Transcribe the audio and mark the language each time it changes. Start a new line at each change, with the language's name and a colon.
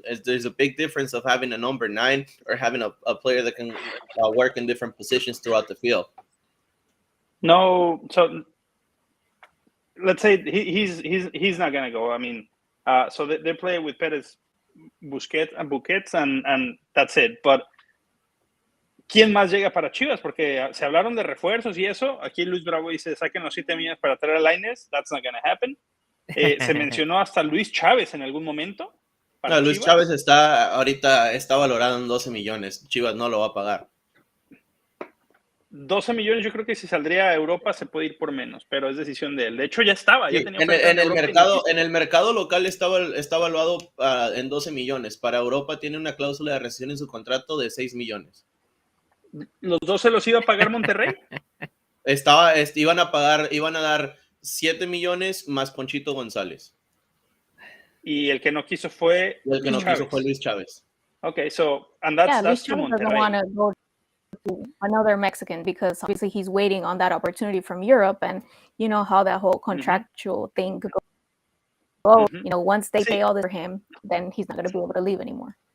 English: There's a big difference of having a number 9 or having a player that can work in different positions throughout the field. No, so let's say he's not gonna go. I mean, so they're playing with Pérez, Busquets, and that's it.
Spanish: But ¿quién más llega para Chivas? Porque se hablaron de refuerzos y eso. Aquí Luis Bravo dice, saquen los 7 millones para traer a Lainez.
English: That's not gonna happen.
Spanish: Se mencionó hasta Luis Chávez en algún momento. No, Luis Chávez está valorado en 12 millones. Chivas no lo va a pagar. 12 millones, yo creo que si saldría a Europa se puede ir por menos, pero es decisión de él. De hecho, ya estaba. Sí, ya tenía en el mercado local está evaluado en 12 millones. Para Europa tiene una cláusula de rescisión en su contrato de 6 millones. ¿Los 12 los iba a pagar Monterrey? Iban a dar 7 millones más Ponchito González. Y el que no quiso fue Luis Chávez.
English: Okay, so and that's to Monterrey. Doesn't want to go to another Mexican because obviously he's waiting on that opportunity from Europe, and you know how that whole contractual thing could go. Once they pay all this for him, then he's not going to be able to leave anymore.